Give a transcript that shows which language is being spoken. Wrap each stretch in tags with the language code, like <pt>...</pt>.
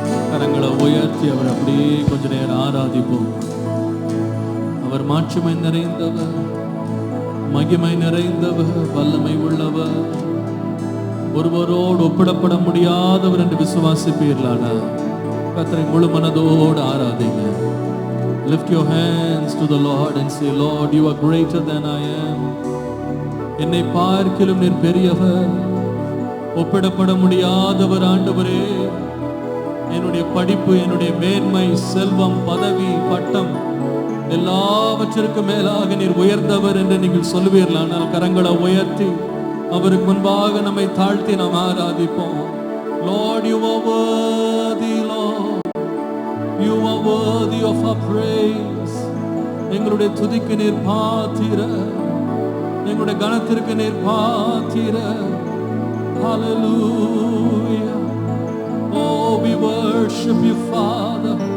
<ta>கரங்களை உயர்த்தி அவர் அப்படியே கொஞ்ச நேரம் ஆராதிப்போம். அவர் மாட்சிமை நிறைந்தவர், மகிமை நிறைந்தவர், வல்லமை உள்ளவர், ஒருவரோடு ஒப்பிடப்பட முடியாதவர் என்று விசுவாசிப்பீர்களானா? கர்த்தரை முழு மனதோடு ஆராதிங்க.</ta> <en>Lift your hands to the Lord and say, Lord, you are greater than I am.</en> <ta>என்னை பார்க்கிலும் நீர் பெரியவர், ஒப்பிடப்பட முடியாதவர் ஆண்டவரே. என்னுடைய படிப்பு, என்னுடைய மேன்மை, செல்வம், பதவி, பட்டம் எல்லாவற்றிற்கும் மேலாக நீர் உயர்ந்தவர் என்று நீங்கள் சொல்வீர்களானால் கரங்களை உயர்த்தி அவருக்கு முன்பாக நம்மை தாழ்த்தி நாம் ஆராதிப்போம்.</ta> <en>Lord, you are worthy, Lord. You are worthy of our praise.</en> <ta>எங்களுடைய துதிக்கு நீர் பாத்திர, எங்களுடைய கனத்திற்கு நீர் பாத்திர.</ta> <en>Hallelujah. Oh, we worship you, Father.</en>